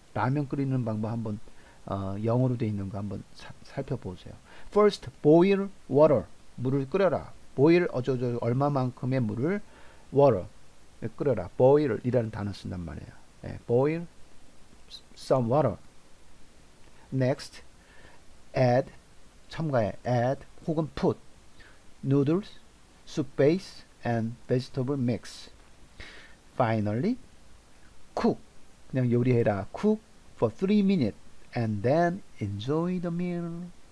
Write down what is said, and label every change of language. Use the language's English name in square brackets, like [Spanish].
[Korean] 라면 끓이는 방법 한번 영어로 돼 있는 거 한번 살펴보세요. [English] First, boil water. [Korean] 물을 끓여라. boil 어쩌고 얼마만큼의 물을 water 끓여라. boil이라는 단어 쓴단 말이에요. [English] boil some water. Next, add 첨가해 add 혹은 put noodles, soup base and vegetable mix. Finally, cook [Korean] 그냥 요리해라. [English] cook for 3 minutes and then enjoy the meal.